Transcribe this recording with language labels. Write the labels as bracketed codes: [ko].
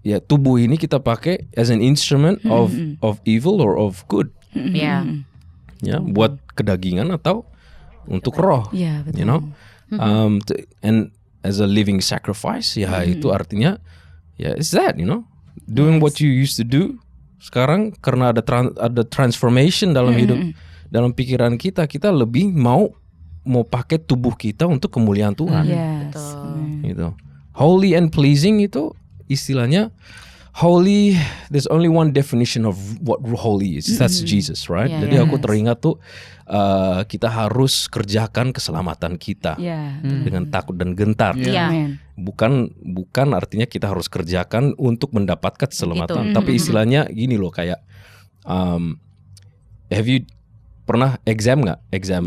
[id] Ya tubuh ini kita pakai [en] as an instrument of evil or of good. [id] Ya. Ya, buat kedagingan atau untuk roh. Iya, betul. [en] You know, and as a living sacrifice, [id] ya itu artinya ya [en] it's that, you know, doing what you used to do. [id] Sekarang karena ada transformation dalam hidup, dalam pikiran kita lebih mau pakai tubuh kita untuk kemuliaan Tuhan. [en] Yes. [id] Gitu. [en] Holy and pleasing [id] itu istilahnya holy. [en] There's only one definition of what holy is. That's Jesus, right? Yeah, [id] Jadi aku [en] yes. [id] teringat tuh kita harus kerjakan keselamatan kita dengan takut dan gentar. Iya. Amen. Bukan artinya kita harus kerjakan untuk mendapatkan keselamatan. Tapi istilahnya gini loh, kayak [en] have you [id] pernah exam nggak? Exam